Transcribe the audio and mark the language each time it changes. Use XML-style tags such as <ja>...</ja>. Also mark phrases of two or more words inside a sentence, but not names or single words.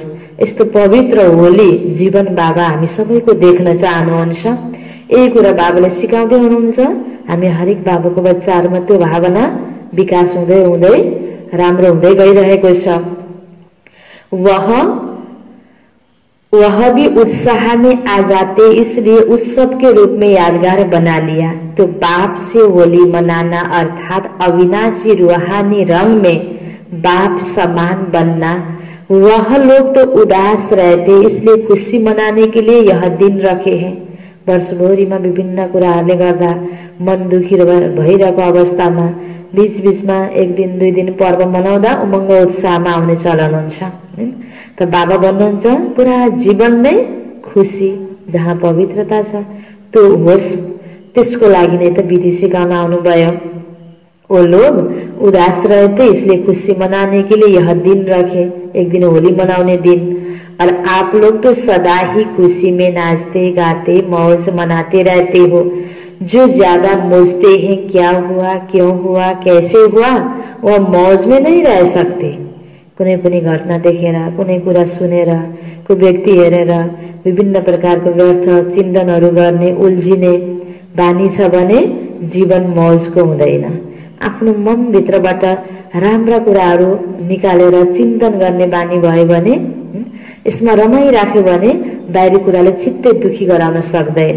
<ne>यस्तो पवित्र होली जीवन बाबा हामी सबैको देख्न चाहनुहुन्छ। यही कुरा बाबाले सिकाउँदै हुनुहुन्छ। हामी हरेक बाबाको बच्चाहरूमा त्यो भावना विकास हुँदै हुँदै राम्रो हुँदै गइरहेको छ।</ne> <hi>वह भी उत्साह में आ जाते, इसलिए उत्सव के रूप में यादगार बना लिया। तो बाप से होली मनाना अर्थात अविनाशी रूहानी रंग में बाप समान बनना। वह लोग तो उदास रहते, इसलिए खुशी मनाने के लिए यह दिन रखे हैं।</hi> <ne>वर्षभरिमा विभिन्न कुराहरूले गर्दा मन दुखी भइरहेको अवस्थामा बीचबीचमा एक दिन दुई दिन पर्व मनाउँदा उमङ्ग उत्साहमा आउने चलन हुन्छ हैन। त बाबा भन्नुहुन्छ पुरा जीवन नै खुसी जहाँ पवित्रता छ त्यो होस्, त्यसको लागि नै त विधि सिकाउन आउनुभयो।</ne> <hi>वो लोग उदास रहे थे इसलिए खुशी मनाने के लिए यह दिन रखे, एक दिन</hi> <ne>होली मनाउने दिन।</ne> <hi>और आप लोग तो सदा ही खुशी में नाचते गाते मौज मनाते रहते हो। जो ज्यादा सोचते हैं क्या हुआ क्यों हुआ कैसे हुआ, वह मौज में नहीं रह सकते।</hi> <ne>कुनै पनि घटना देखेर, कुनै कुरा सुनेर, कोही व्यक्ति हेरेर विभिन्न प्रकारको व्यर्थ चिन्तनहरू गर्ने उल्झिने बानी छ भने जीवन मौजको हुँदैन। आफ्नो मनभित्रबाट राम्रा कुराहरू निकालेर चिन्तन गर्ने बानी भयो भने, यसमा रमाइराख्यो भने बाहिरी कुराले छिट्टै दुखी गराउन सक्दैन।</ne>